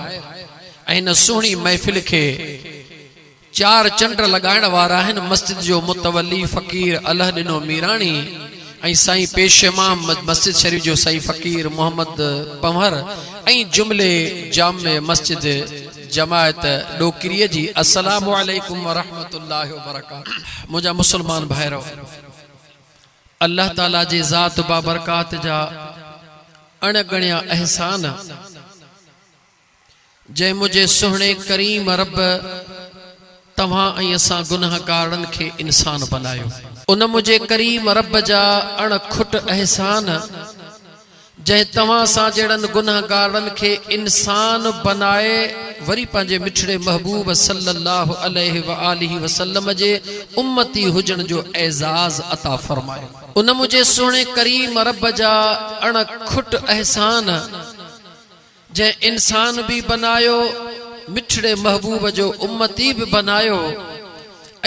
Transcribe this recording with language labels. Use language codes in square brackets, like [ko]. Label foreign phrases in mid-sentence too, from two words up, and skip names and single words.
[sd] ऐं हिन सुहिणी महफ़िल खे चार चंड लगाइण वारा आहिनि मस्जिद जो मुतवली फ़कीर अलह ॾिनो मीराणी ऐं साईं पेश इमाम मस्जिद शरीफ जो साईं फ़कीर मोहम्मद पंवर ऐं जुमिले जामे मस्जिद जमायत डोकरीअ जी। [ar] السلام عليكم ورحمة الله وبركاته. [sd] मुंहिंजा मुस्लमान भाइरो, अल्लाह ताला जे ज़ात बाबरकात जा अणगणिया एहसान जंहिं मुझे सुहिणे करीम रब तव्हां ऐं असां गुनाहगारनि खे इंसान बनायो। उन मुझे करीम रब जा अणखुट एहसान जंहिं तव्हां सां जहिड़नि गुनाहगारनि खे इंसान बनाए वरी पंहिंजे मिठड़े महबूब [ar] صلى الله عليه وآله وسلم [sd] जे उम्मती हुजण जो एज़ाज़ अता फरमायो। उन मुझे सुहिणे करीम रब जा अणखुट एहसान जंहिं इंसान भी बनायो मिठड़े महबूब जो उम्मती भी बनायो ऐं